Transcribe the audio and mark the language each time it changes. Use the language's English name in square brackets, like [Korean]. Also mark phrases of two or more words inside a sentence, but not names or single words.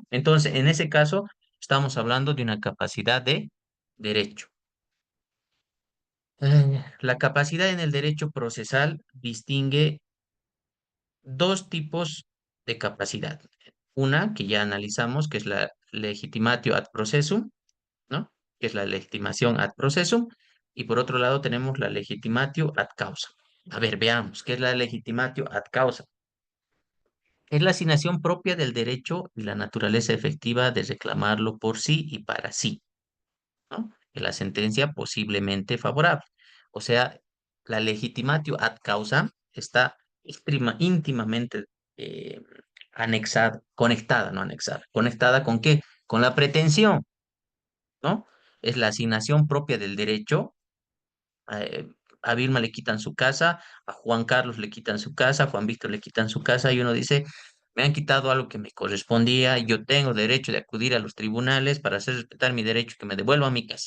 [Spanish] Entonces, en ese caso, estamos hablando de una capacidad de derecho. La capacidad en el derecho procesal distingue dos tipos de capacidad. Una que ya analizamos, que es la [Latin] legitimatio ad processum, [Spanish] ¿no? Que es la legitimación [Latin] ad processum. [Spanish] Y por otro lado tenemos la [Latin] legitimatio ad causa. [Spanish] A ver, veamos, ¿qué es la [Latin] legitimatio ad causa? [Spanish] Es la asignación propia del derecho y la naturaleza efectiva de reclamarlo por sí y para sí, ¿no? En la sentencia posiblemente favorable. O sea, la [Latin] legitimatio ad causa [Spanish] está íntimamente eh, anexada, conectada, no anexada. ¿Conectada con qué? Con la pretensión, ¿no? Es la asignación propia del derecho. eh, a Vilma le quitan su casa, a Juan Carlos le quitan su casa, a Juan Víctor le quitan su casa y uno dice, me han quitado algo que me correspondía, yo tengo derecho de acudir a los tribunales para hacer respetar mi derecho, que me devuelvan mi casa.